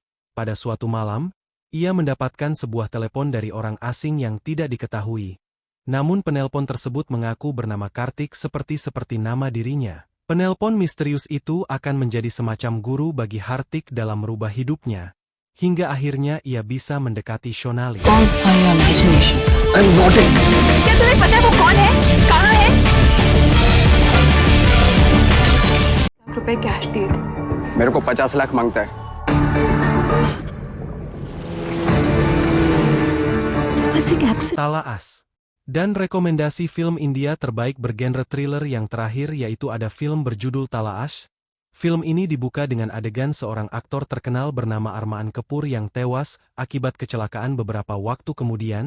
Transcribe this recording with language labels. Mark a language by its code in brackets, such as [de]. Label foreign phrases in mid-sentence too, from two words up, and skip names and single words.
[id] Pada suatu malam, ia mendapatkan sebuah telepon dari orang asing yang tidak diketahui. Namun penelpon tersebut mengaku bernama Kartik seperti nama dirinya. Penelpon misterius itu akan menjadi semacam guru bagi Kartik dalam merubah hidupnya. Hingga akhirnya ia bisa mendekati Shonali. [hi] क्या तुम्हें पता है वो कौन है? कहाँ है? रुपए कैश दिए थे। मेरे को 50 लाख मांगता है। [id] Talaas. Dan rekomendasi film India terbaik bergenre thriller yang terakhir yaitu ada film berjudul Talaas. Film ini dibuka dengan adegan seorang aktor terkenal bernama Armaan Kapoor yang tewas akibat kecelakaan beberapa waktu kemudian.